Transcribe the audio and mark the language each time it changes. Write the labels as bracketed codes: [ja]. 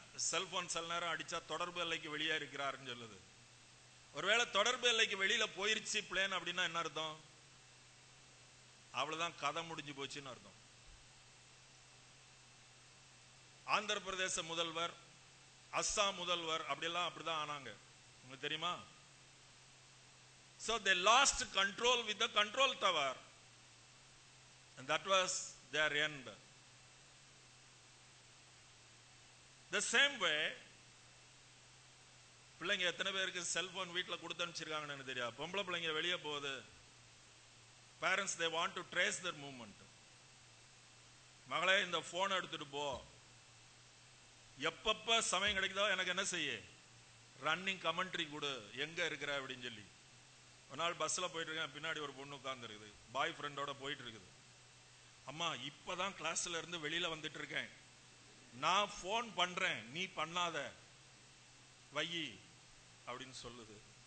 [ta] Cellphone சில நேரம் அடிச்சா தொடர்பு எல்லைக்கு வெளியே இருக்கிறாருன்னு சொல்லுது. ஒருவேளை தொடர்பு எல்லைக்கு வெளியில போயிருச்சு பிளேன் அப்படின்னா என்ன அர்த்தம்? அவ்வளவுதான், கதை முடிஞ்சு போச்சுன்னு அர்த்தம். ஆந்திர பிரதேச முதல்வர், அஸ்ஸாம் முதல்வர் அப்படிதான் ஆனாங்க. உங்களுக்கு தெரியுமா? [en] So they lost control with the control tower, and that was their end. The same way, [ta] பிள்ளைங்க எத்தனை பேருக்கு செல்போன் வீட்டில் கொடுத்து அனுப்பிச்சிருக்காங்கன்னு தெரியாது. பொம்பளை பிள்ளைங்க வெளியே போகுது, [en] parents they want to trace their movement. [ta] மகளே இந்த போன் எடுத்துட்டு போ, எப்பப்ப சமயம் கிடைக்குதோ எனக்கு என்ன செய்ய, ரன்னிங் கமெண்ட்ரி கொடு, எங்க இருக்கிற அப்படின்னு சொல்லி. ஒரு நாள் பஸ்ல போயிட்டு இருக்கேன், பின்னாடி ஒரு பொண்ணு உட்கார்ந்து இருக்குது, பாய் ஃப்ரெண்டோட போயிட்டு இருக்குது. அம்மா இப்பதான் கிளாஸ்ல இருந்து வெளியில வந்துட்டு இருக்கேன், நான் போன் பண்றேன், நீ பண்ணாத வையி அப்படின்னு சொல்லுது.